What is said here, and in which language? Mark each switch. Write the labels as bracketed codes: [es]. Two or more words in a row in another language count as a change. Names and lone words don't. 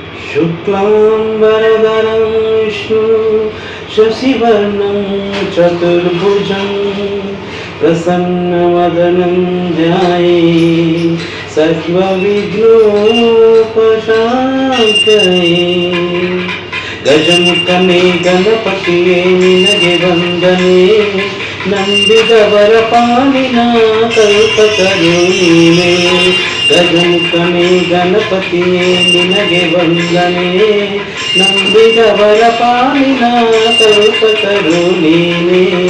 [sa] शुक्लाम्बरधरं विष्णु शशिवर्णं चतुर्भुजं प्रसन्नवदनं ध्याये सर्वविघ्नोपशान्तये। [kn] ಗಜಮುಖನೇ ಗಣಪತಿಯೇ ನಿನಗೆ ವಂದನೆ ನಂಬಿದವರ ಪಾಲಿನ ಕಲ್ಪತರು ನೀನೇ। ಗಜಮುಖನೇ ಗಣಪತಿಯೇ ನಿನಗೆ ವಂದನೆ ನಂಬಿದವರ ಪಾಲಿನ ಕಲ್ಪತರು ನೀನೇ।